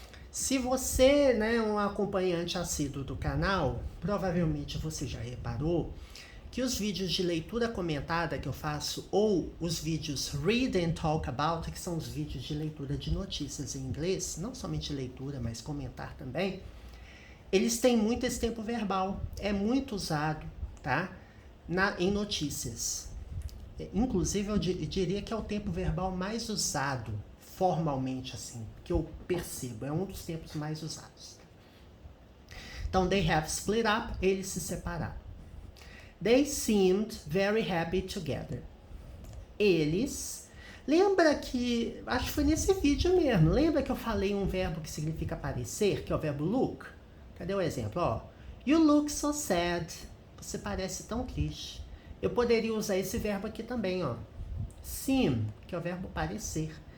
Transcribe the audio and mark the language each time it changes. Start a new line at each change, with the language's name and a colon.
Portuguese: Se você, né, é um acompanhante assíduo do canal, provavelmente você já reparou que os vídeos de leitura comentada que eu faço, ou os vídeos Read and Talk About, que são os vídeos de leitura de notícias em inglês, não somente leitura, mas comentar também, eles têm muito esse tempo verbal, é muito usado, tá? Em notícias. Inclusive, eu diria que é o tempo verbal mais usado, formalmente, assim, que eu percebo. É um dos tempos mais usados. Então,
English: they have split up,
Portuguese: eles se separaram.
English: They seemed very happy together.
Portuguese: Eles... Lembra que... Acho que foi nesse vídeo mesmo. Lembra que eu falei um verbo que significa parecer, que é o verbo look? Cadê o exemplo? Ó,
English: you look so sad.
Portuguese: Você parece tão triste. Eu poderia usar esse verbo aqui também, ó. Seem, que é o verbo parecer.